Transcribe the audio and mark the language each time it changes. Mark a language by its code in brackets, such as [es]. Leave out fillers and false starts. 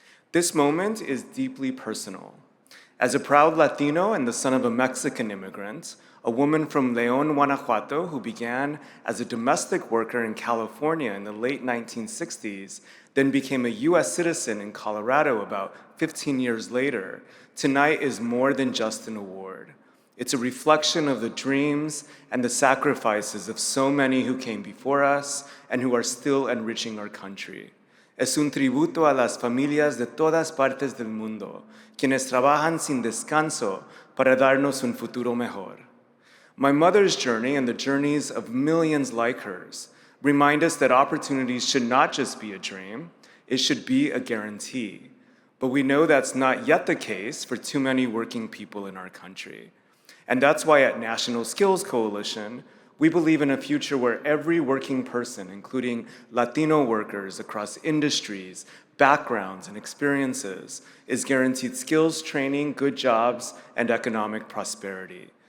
[en] This moment is deeply personal. As a proud Latino and the son of a Mexican immigrant, a woman from León, Guanajuato, who began as a domestic worker in California in the late 1960s, then became a US citizen in Colorado about 15 years later, tonight is more than just an award. It's a reflection of the dreams and the sacrifices of so many who came before us and who are still enriching our country. [es] Es un tributo a las familias de todas partes del mundo, quienes trabajan sin descanso para darnos un futuro mejor. [en] My mother's journey and the journeys of millions like hers remind us that opportunities should not just be a dream, it should be a guarantee. But we know that's not yet the case for too many working people in our country. And that's why at National Skills Coalition, we believe in a future where every working person, including Latino workers across industries, backgrounds, and experiences, is guaranteed skills training, good jobs, and economic prosperity.